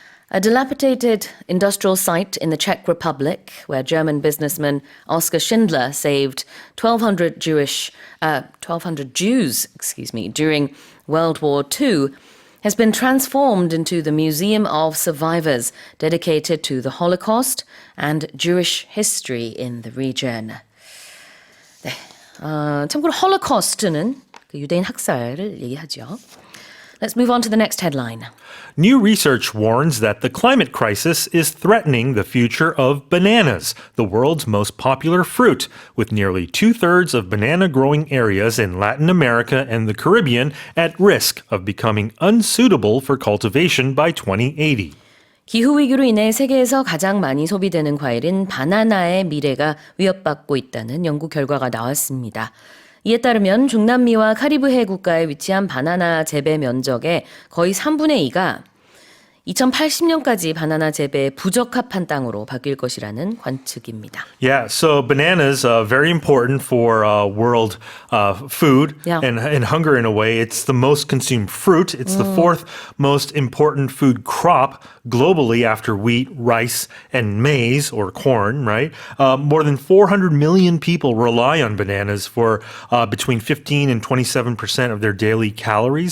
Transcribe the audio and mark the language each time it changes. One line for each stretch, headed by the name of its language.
English: A dilapidated industrial site in the Czech Republic where German businessman Oskar Schindler saved 1,200 Jews, during World War II has been transformed into the Museum of Survivors dedicated to the Holocaust and Jewish history in the region.
Korean: 네, 참고로 홀로코스트는 그 유대인 학살을 얘기하죠.
English: Let's move on to the next headline. New research warns that the climate crisis is threatening the future of bananas, the world's most popular fruit, with nearly 2/3 of banana growing areas in Latin America and the Caribbean at risk of becoming unsuitable for cultivation by 2080.
Korean: 기후위기로 인해 세계에서 가장 많이 소비되는 과일인 바나나의 미래가 위협받고 있다는 연구 결과가 나왔습니다. 이에 따르면 중남미와 카리브해 국가에 위치한 바나나 재배 면적의 거의 3분의 2가 2080년까지 바나나 재배에 부적합한 땅으로 바뀔 것이라는 관측입니다.
English: Yeah, so bananas very important for world food and hunger in a way. It's the most consumed fruit. It's the fourth most important food crop globally after wheat, rice, and maize or corn, right? More than 400 million people rely on bananas for between 15 and 27% of their daily calories.